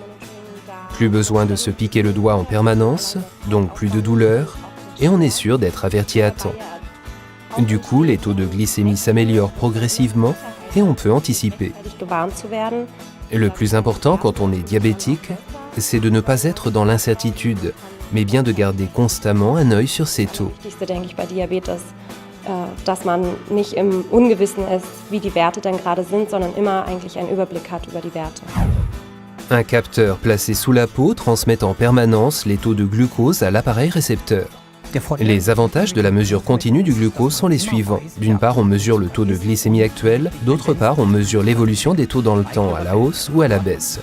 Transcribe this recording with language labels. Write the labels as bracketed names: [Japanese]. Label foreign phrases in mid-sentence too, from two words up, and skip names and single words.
[French] Plus besoin de se piquer le doigt en permanence, donc plus de douleur, et on est sûr d'être averti à temps. Du coup, les taux de glycémie s'améliorent progressivement et on peut anticiper. Le plus important quand on est diabétique, c'est de ne pas être dans l'incertitude, mais bien de garder constamment un œil sur ses taux. [German] Dass man nicht im Ungewissen ist, wie die Werte denn gerade sind, sondern immer eigentlich einen Überblick hat über die Werte. [French] Un capteur placé sous la peau transmet en permanence les taux de glucose à l'appareil récepteur. Les avantages de la mesure continue du glucose sont les suivants. D'une part, on mesure le taux de glycémie actuel, d'autre part, on mesure l'évolution des taux dans le temps, à la hausse ou à la baisse.